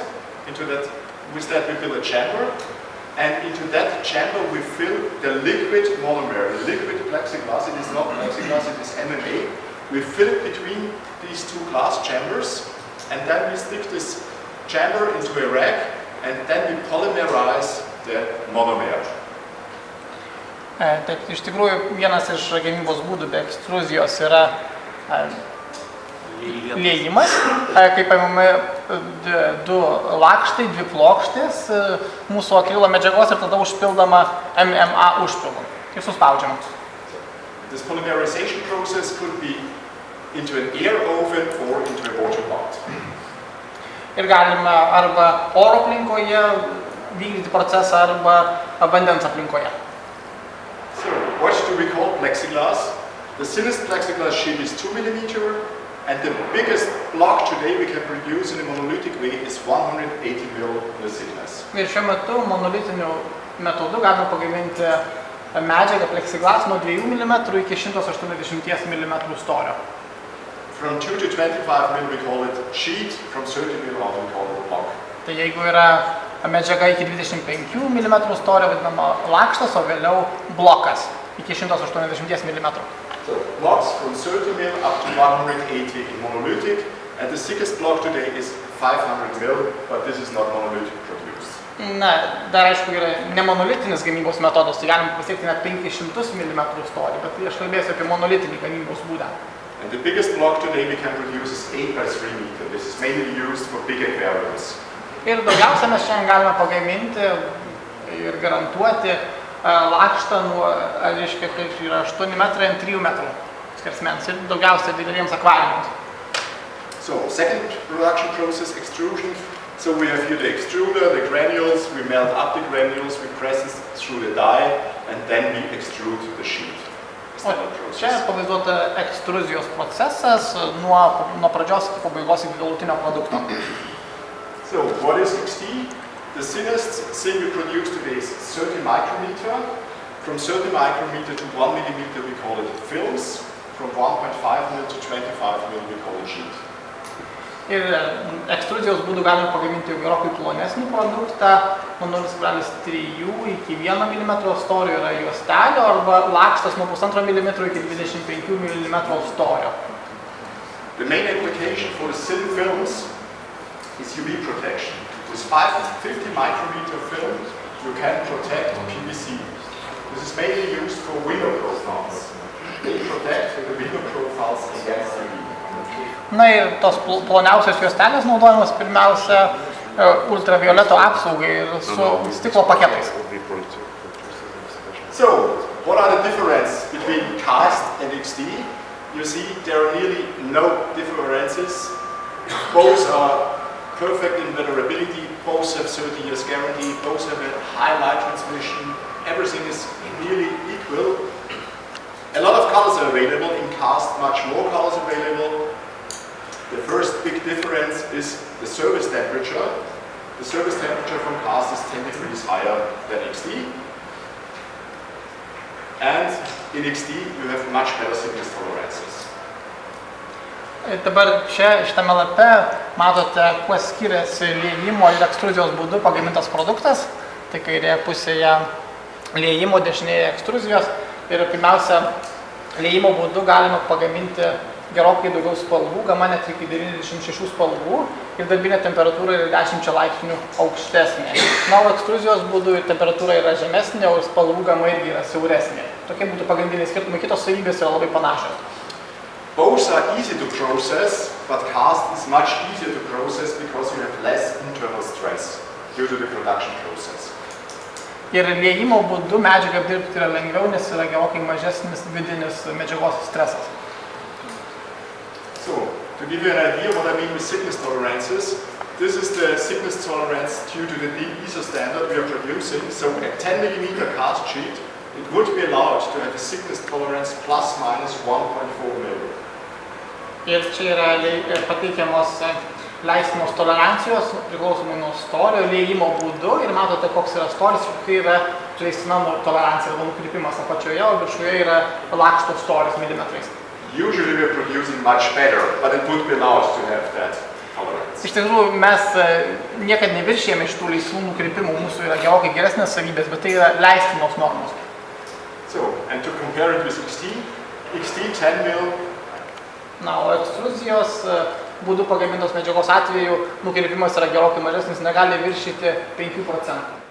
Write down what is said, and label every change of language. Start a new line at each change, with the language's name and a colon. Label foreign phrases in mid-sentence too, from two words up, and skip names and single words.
English: With that we build a chamber. And into that chamber we fill the liquid monomer, the liquid Plexiglas. It is not Plexiglas, it is MMA. We fill it between these two glass chambers. And then we stick this chamber into a rack and then we polymerize the monomer.
Lithuanian: Taip, iš tikrųjų, vienas iš gamybos būdų be ekstruzijos yra liejimas. Kai paimame du lakštai, dvi plokštės mūsų akrilo medžiagos ir tada užpildama MMA užpilu. Ir suspaudžiama.
English: This polymerization process could be into an air oven or into a water bath.
Lithuanian: Ir galima arba oro aplinkoje vykdyti procesą arba vandens aplinkoje.
English: So, what do we call Plexiglas? The thinnest Plexiglas sheet is 2 mm and the biggest block today we can produce in a monolithic way is 180 mm thickness.
Lithuanian: Ir šiuo metu monolitiniu metodu galime pagaminti medžiagą Plexiglas nuo 2 mm iki 180 mm storio.
English: From 2 to 25 mm we call it sheet, from 30 mm on we call it block.
Lithuanian: Tai jeigu yra medžiaga iki 25 mm storio vadinama lakštas, o vėliau blokas iki 180 mm.
English: So blocks from 30 mm up to 180 in monolithic, and the thickest block today is 500 mm, but this is not monolithic produced.
Lithuanian: Na, dar aišku yra nemonolitinis gamybos metodas, tai galim pasiekti net 500 mm storį, bet aš kalbėsiu apie monolitinį gamybos būdą.
English: And the biggest block today we can produce is 8 by 3 meter. This is mainly used for big aquariums.
Lithuanian: Ir daugiausia mes šiandien galime pagaminti ir garantuoti lakštą nuo, reiškia, kaip yra 8 metrai ant 3 metrų skersmens ir daugiausia dideliems akvariumams.
English: So, second production process, extrusion. So we have here the extruder, the granules, we melt up the granules, we press it through the die, and then we extrude the sheet.
Lithuanian: Čia pavaizduota ekstruzijos procesas nuo pradžios iki pabaigos iki galutinio produkto.
English: So, what is XT? The thinnest thing we produce today is 30 micrometer. From 30 micrometer to 1 millimeter we call it films. From 1.5 mm to 25 mm we call it sheet.
Lithuanian: Ir ekstruzijos būdų galime pagaminti jau gerokai plonesnį produktą, nuo 0,3 iki 1 mm storio yra juostelio arba lakštas nuo 1,5 mm iki 25 mm storio.
English: The main application for the thin films is UV protection. With 50 micrometer film, you can protect PVC. This is mainly used for window profiles. They protect the window profiles against UV.
Lithuanian: Na ir tos ploniausios juostelės naudojamas pirmiausia ultravioleto apsaugai ir su stiklo paketais.
English: So, what are the differences between cast and XT? You see, there are nearly no differences. Both are perfect in weatherability, both have 30 years guarantee, both have a high light transmission, everything is nearly equal. A lot of colors are available, in cast much more colors available. The first big difference is the service temperature. The service temperature from cast is 10 degrees higher than XT. And in XT you have much better thickness tolerances.
Lithuanian: Dabar čia šitame lape matote, kuo skiriasi liejimo ir ekstruzijos būdu pagamintas produktas. Tai kairėje pusėje liejimo, dešinėje ekstruzijos. Ir pirmiausia, liejimo būdu galima pagaminti gerokai daugiau spalvų, gama net iki 96 spalvų ir darbinė temperatūra yra 10 laipsnių aukštesnė. Na, o ekstruzijos būdu temperatūra yra žemesnė, o spalvų gama irgi yra siauresnė. Tokie būtų pagrindiniai skirtumai, kitos savybės yra labai panašios.
English: Both are easy to process, but cast is much easier to process because you have less internal stress due to the production process.
Lithuanian: Ir liejimo būdu medžiagą apdirbti yra lengviau, nes yra gerokai mažesnis vidinis medžiagos stresas.
English: So, to give you an idea what I mean with thickness tolerances, this is the thickness tolerance due to the deep ISO standard we are producing. So, a 10 mm cast sheet, it would be allowed to have a thickness tolerance plus minus 1.4 mm.
Lithuanian: Ir čia yra pateikiamos leistinos tolerancijos priklausomai nuo storio liejimo būdu ir matote, koks yra storis, kokia yra leistina tolerancija arba nukrypimas apačioje, o viršuje yra lakšto storis milimetrais.
English: Usually we are producing much better, but it would be allowed to have that tolerance.
Lithuanian: Iš tikrųjų, mes niekad neviršėjame iš tų laisvų nukrypimų, mūsų yra gerokai geresnės savybės, bet tai yra leistinos normos.
English: So, and to compare it with XT 10 mm.
Lithuanian: Na, o ekstruzijos būdu pagamintos medžiagos atveju nukrypimas yra gerokai mažesnis, negali viršyti 5%.